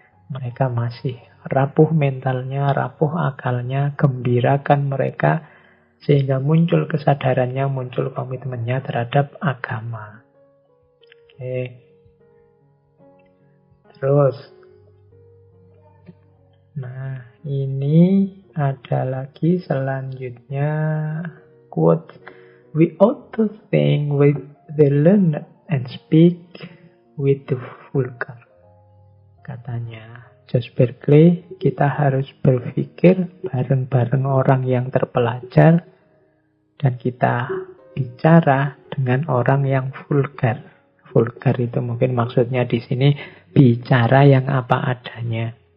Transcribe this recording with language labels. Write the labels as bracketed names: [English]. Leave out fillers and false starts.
[Indonesian] Mereka masih rapuh mentalnya, rapuh akalnya, gembirakan mereka sehingga muncul kesadarannya, muncul komitmennya terhadap agama. Oke. Terus, nah ini ada lagi selanjutnya quote. [English] We ought to think with the learned and speak with the vulgar. [Indonesian] Katanya Josh Berkeley, kita harus berpikir bareng-bareng orang yang terpelajar dan kita bicara dengan orang yang vulgar. Vulgar itu mungkin maksudnya di sini bicara yang apa adanya.